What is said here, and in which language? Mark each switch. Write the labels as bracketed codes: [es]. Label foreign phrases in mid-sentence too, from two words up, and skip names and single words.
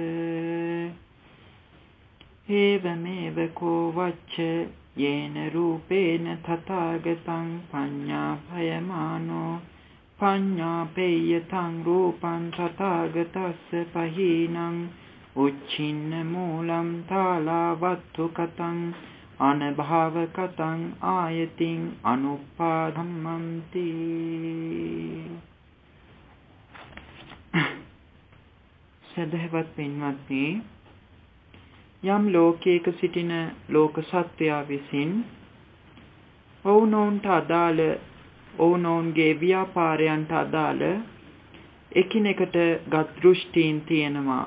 [pi] ඒවමෙව කෝ වච්ච යේන රූපේන තථාගතං පඤ්ඤාපයමානෝ පඤ්ඤාපේයතං රූපං තථාගතස්ස පහීනං උච්චින්න මූලං තාලාවත්තු කතං අනභාව කතං ආයතින් අනුපාදම්මන්ති. [si] සදහවත් පින්වත්නි, යම් ලෝකයක සිටින ලෝක සත්වයා විසින් ඔවුනොවුන්ට අදාළ ඔවුනොවුන්ගේ ව්‍යාපාරයන්ට අදාළ එකිනෙකට ගත් දෘෂ්ටීන් තියෙනවා.